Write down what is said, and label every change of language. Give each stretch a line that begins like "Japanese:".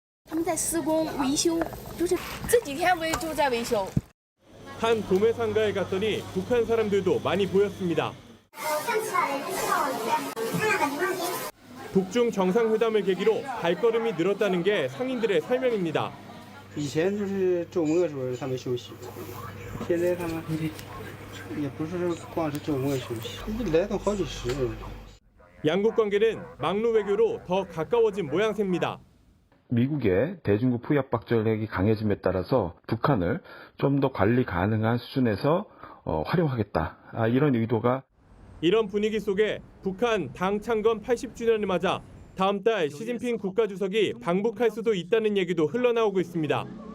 Korean: 한 도매 상가에 갔더니 북한 사람들도 많이 보였습니다. 북중 정상회담을 계기로 발걸음이 늘었다는 게 상인들의 설명입니다.
Chinese: 以前就是周末的时候他们休息，现在他们也不是光是周末休息，来都好几十人。
Korean: 양국 관계는 막루 외교로 더 가까워진 모양새입니다. 미국의 대중국 포위압 박절력이 강해짐에 따라서 북한을 좀 더 관리 가능한 수준에서 활용하겠다. 이런 의도가. 이런 분위기 속에 북한 당 창건 80주년을 맞아 다음 달 시진핑 국가주석이 방북할 수도 있다는 얘기도 흘러나오고 있습니다.